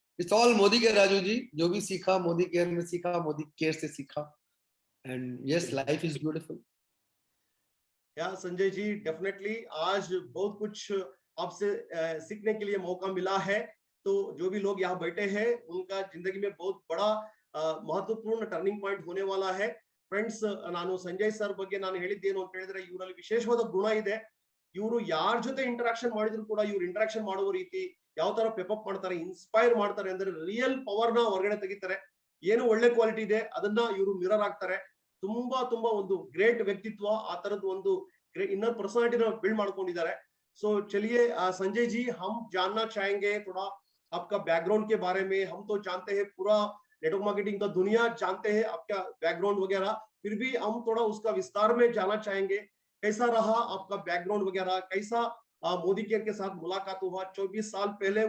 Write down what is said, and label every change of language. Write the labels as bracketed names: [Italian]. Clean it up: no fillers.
[English] it's all [Hindi] Modi care Raju ji, जो भी सीखा मोदी केयर में सीखा, मोदी केयर से सीखा [English] And yes life is beautiful. [Hindi] या संजय जी, डेफिनेटली आज बहुत कुछ आपसे सीखने के लिए मौका मिला है। तो जो भी लोग यहाँ बैठे हैं उनका जिंदगी में बहुत बड़ा महत्वपूर्ण टर्निंग पॉइंट होने वाला है। [Kannada] ಫ್ರೆಂಡ್ಸ್, ನಾನು ಸಂಜಯ್ ಸರ್ ಬಗ್ಗೆ ನಾನು ಹೇಳಿದ್ದೇನು ಅಂತ ಹೇಳಿದ್ರೆ, ಇವರಲ್ಲಿ ವಿಶೇಷವಾದ ಗುಣ ಇದೆ. ಇವರು ಯಾರ ಜೊತೆ ಇಂಟರಾಕ್ಷನ್ ಮಾಡಿದ್ರು ಕೂಡ ಇವ್ರು ಇಂಟರಾಕ್ಷನ್ ಮಾಡುವ ರೀತಿ ಯಾವ ತರ ಪೆಪಪ್ ಮಾಡ್ತಾರೆ, ಇನ್ಸ್ಪೈರ್ ಮಾಡ್ತಾರೆ ಅಂದ್ರೆ ರಿಯಲ್ ಪವರ್ ನ ಹೊರಗಡೆ ತೆಗಿತಾರೆ. ಏನು ಒಳ್ಳೆ ಕ್ವಾಲಿಟಿ ಇದೆ ಅದನ್ನ ಇವರು ಮಿರರ್ ಆಗ್ತಾರೆ. ತುಂಬಾ ತುಂಬಾ ಒಂದು ಗ್ರೇಟ್ ವ್ಯಕ್ತಿತ್ವ, ಆ ತರದ್ದು ಒಂದು [English] inner personality build [Kannada] ಮಾಡ್ಕೊಂಡಿದ್ದಾರೆ. [Hindi] सो चलिए संजय जी, हम जानना चाहेंगे थोड़ा आपका बैकग्राउंड के बारे में। हम तो जानते हैं पूरा नेटवर्क मार्केटिंग का दुनिया जानते हैं आपका बैकग्राउंड वगैरह, फिर भी हम थोड़ा उसका विस्तार में जानना चाहेंगे। कैसा रहा आपका बैकग्राउंड वगैरह, कैसा मोदी केयर के साथ मुलाकात हुआ 24 साल पहले?